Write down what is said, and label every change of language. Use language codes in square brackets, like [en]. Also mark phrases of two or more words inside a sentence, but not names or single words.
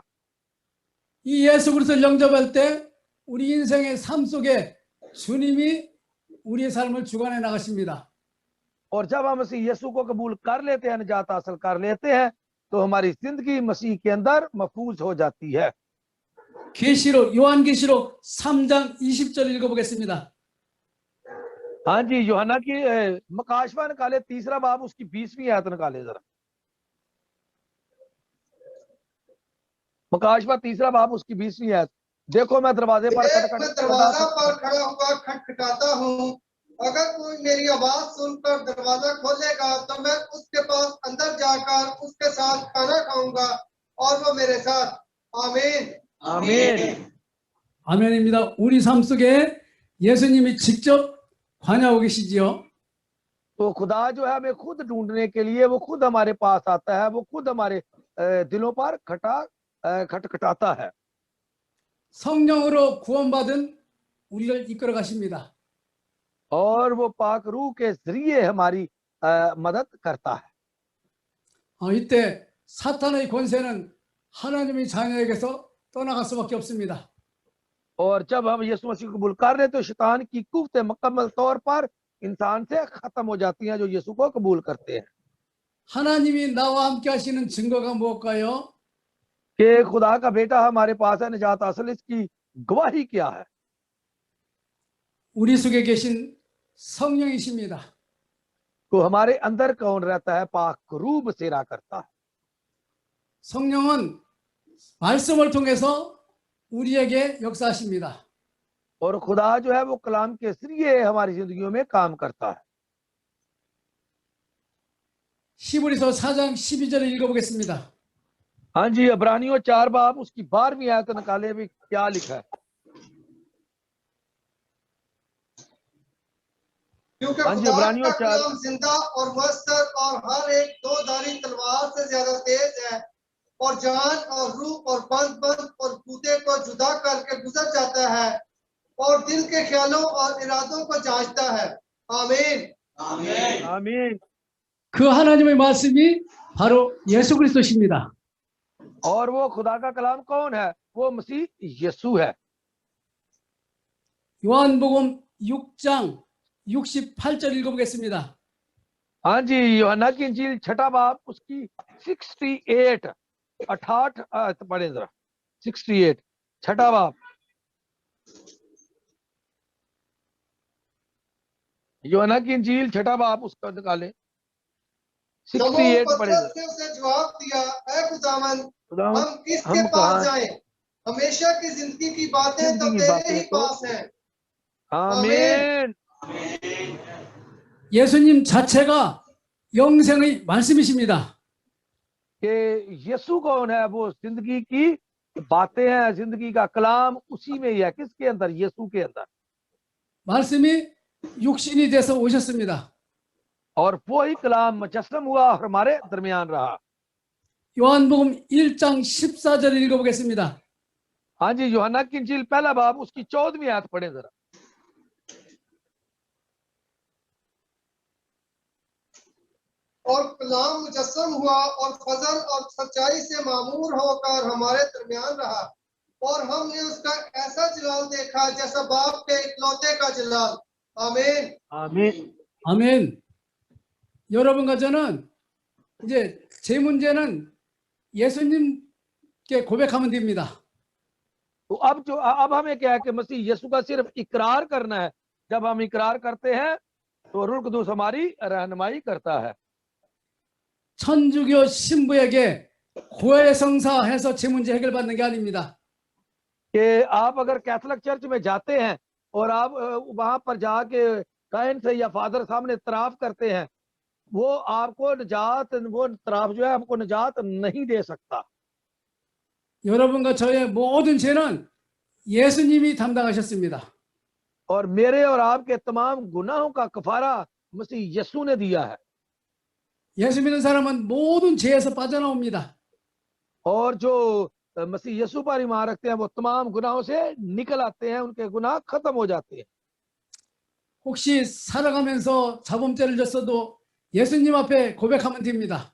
[ko] 이 예수 그리스도를 영접할 때 우리 인생의 삶 속에 주님이 우리의 삶을 주관해 나가십니다. [ur] اور جب ہم مسیح یسوع کو قبول کر لیتے ہیں، نجات حاصل کر لیتے ہیں، تو ہماری زندگی مسیح کے اندر محفوظ ہو جاتی ہے. [ko] 계시록 요한계시록 3장 20절 읽어보겠습니다. [ur] ہاں جی، یوحنا کی مکاشفہ نکالے 3 باب اس کی 20ویں آیت نکالے ذرا. مکاشفہ 3 باب اس کی 20ویں آیت. دیکھو میں دروازے پر میں دروازہ پر کھڑا ہوا کھٹکھٹاتا ہوں، اگر کوئی میری آواز سن کر دروازہ کھولے گا تو میں اس کے پاس اندر جا کر اس کے ساتھ کھانا کھاؤں گا اور وہ میرے ساتھ. आमीन। आमीन। [ko] 아멘입니다. 우리 삶 속에 예수님이 직접 관여하고 계시지요. [ur] تو خدا جو ہے ہمیں خود ڈھونڈنے کے لیے وہ خود ہمارے پاس آتا ہے، وہ خود ہمارے دلوں پر کھٹکھٹاتا ہے. [ko] 성령으로 구원받은 우리를 이끌어 가십니다. [ur] اور وہ پاک روح کے ذریعے ہماری مدد کرتا ہے. [ko] 이때 사탄의 권세는 하나님의 자녀에게서 떠나갈 수밖에 없습니다. [ur] اور جب ہم یسوع مسیح کو قبول کر رہے تو شیطان کی قوتیں مکمل طور پر انسان سے ختم ہو جاتی ہیں جو یسوع کو قبول کرتے ہیں. [ko] 하나님이 나와 함께 하시는 증거가 무엇일까요? [ur] کہ خدا کا بیٹا ہمارے پاس ہے، نجات حاصل، اس کی گواہی کیا ہے? [ko] 우리 속에 계신 성령이십니다. [ur] تو ہمارے اندر کون رہتا ہے? پاک روح بسیرا کرتا ہے. [ko] 성령은 말씀을 통해서 우리에게 역사하십니다. [ur] اور خدا جو ہے وہ کلام کے ذریعے ہماری زندگیوں میں کام کرتا ہے. [ko] 히브리서 4장 12절을 읽어보겠습니다. [ur] ہاں جی، عبرانیوں 4 باب اس کی 12ویں آیت نکالے بھی کیا لکھا ہے? क्योंकि ہاں جی, खुदा इब्रानियों का 4 کلام زندہ اور مؤثر اور ہر ایک دو دھاری تلوار سے زیادہ تیز ہے اور جان اور روح اور بند اور کودے کو جدا کر کے گزر جاتا ہے اور دل کے خیالوں اور ارادوں کو جانچتا ہے. आमीन। آمین۔ آمین. [ko] 그 하나님의 말씀이 바로 예수 그리스도십니다. [ur] اور وہ خدا کا کلام کون ہے؟ وہ مسیح یسوع ہے. [ko] 요한복음 6장 68절 읽어보겠습니다. [ur] ہاں جی، یوحنا کی انجیل 6 باب اس کی 68 آیت پڑھے ذرا. 68 6 बाब। یوحنا کی انجیل 6 باب اس کا نکالے 68 پڑھے ذرا. نے اسے جواب دیا، اے خداون, खुदावन, ہم کس کے हम पास कहाँ- जाएं? ہمیشہ کی زندگی کی باتیں تو زندگی کی तेरे बातें ही तो- پاس ہیں. आमीन। [ko] 예수님 자체가 영생의 말씀이십니다. [ur] کہ یسوع کون ہے? وہ زندگی کی باتیں ہیں، زندگی کا کلام اسی میں ہی ہے. کس کے اندر؟ یسوع کے اندر. [ko] 말씀이 육신이 돼서 오셨습니다. [ur] اور وہی کلام مجسم ہوا اور ہمارے درمیان رہا. [ko] 요한복음 1장 14절 읽어보겠습니다. [ur] ہاں جی، یوحنا کی انجیل 1 باب اس کی 14ویں آیت پڑھے ذرا. اور کلام مجسم ہوا اور فضل اور سچائی سے معمور ہو کر ہمارے درمیان رہا اور ہم نے اس کا ایسا جلال دیکھا جیسا باپ کے اکلوتے کا جلال. आमीन। आमीन। [ko] 아멘. 여러분과 저는 이제 제 문제는 예수님께 고백하면 됩니다. [ur] تو اب ہمیں کیا ہے کہ مسیح یسوع کا صرف اقرار کرنا ہے. جب ہم اقرار کرتے ہیں تو روح قدس ہماری رہنمائی کرتا ہے. [ko] 천주교 신부에게 고해 성사해서 제 문제 해결받는 게 아닙니다. [ur] کہ آپ اگر [en] Catholic church [ur] میں جاتے ہیں اور آپ وہاں پر جا کے کاہن سے یا فادر سامنے اعتراف کرتے ہیں، وہ آپ کو نجات، وہ اعتراف جو ہے آپ کو نجات نہیں دے سکتا. [ko] 여러분과 저의 모든 죄는 예수님이 담당하셨습니다. [ur] اور میرے اور آپ کے تمام گناہوں کا کفارہ مسیح یسوع نے دیا ہے. [ko] 예수 믿는 사람은 모든 죄에서 빠져나옵니다. [ur] اور جو مسیح یسوع پر ایمان رکھتے ہیں وہ تمام گناہوں سے نکل آتے ہیں، ان کے گناہ ختم ہو جاتے ہیں. [ko] 혹시 살아가면서 자범죄를 졌어도 예수님 앞에 고백하면 됩니다.